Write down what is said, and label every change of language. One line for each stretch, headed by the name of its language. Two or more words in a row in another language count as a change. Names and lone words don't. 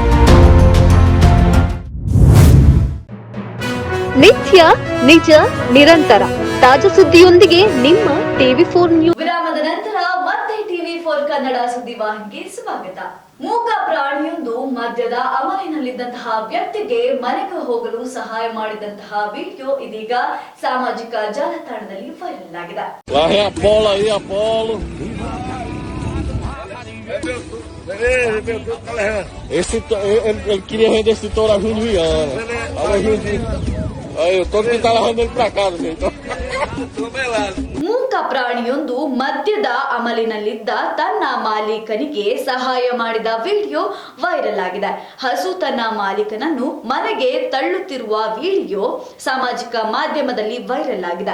Kannada: ನಿತ್ಯ ನಿಜ ನಿರಂತರ ತಾಜಾ ಸುದ್ದಿಯೊಂದಿಗೆ ನಿಮ್ಮ TV4 ನ್ಯೂಸ್. ವಿರಾಮದ ನಂತರ ಮತ್ತೆ TV4 ಕನ್ನಡ ಸುದ್ದಿವಾಹಿನಿಗೆ ಸ್ವಾಗತ. ಮೂಕ ಪ್ರಾಣಿಯೊಂದು ಮದ್ಯದ ಅಮಲಿನಲ್ಲಿದ್ದಂತಹ ವ್ಯಕ್ತಿಗೆ ಮನೆಗೆ ಹೋಗಲು ಸಹಾಯ ಮಾಡಿದಂತಹ ವಿಡಿಯೋ ಇದೀಗ ಸಾಮಾಜಿಕ ಜಾಲತಾಣದಲ್ಲಿ ವೈರಲ್ ಆಗಿದೆ.
Portuguese: Ele queria render esse touro a Juliana. Olha a Juliana. Aí, o touro que tava rendendo pra casa, gente.
Kannada: ಮೂಕ ಪ್ರಾಣಿಯೊಂದು ಮದ್ಯದ ಅಮಲಿನಲ್ಲಿದ್ದ ತನ್ನ ಮಾಲೀಕನಿಗೆ ಸಹಾಯ ಮಾಡಿದ ವಿಡಿಯೋ ವೈರಲ್ ಆಗಿದೆ. ಹಸು ತನ್ನ ಮಾಲೀಕನನ್ನು ಮನೆಗೆ ತಳ್ಳುತ್ತಿರುವ ವಿಡಿಯೋ ಸಾಮಾಜಿಕ ಮಾಧ್ಯಮದಲ್ಲಿ ವೈರಲ್ ಆಗಿದೆ.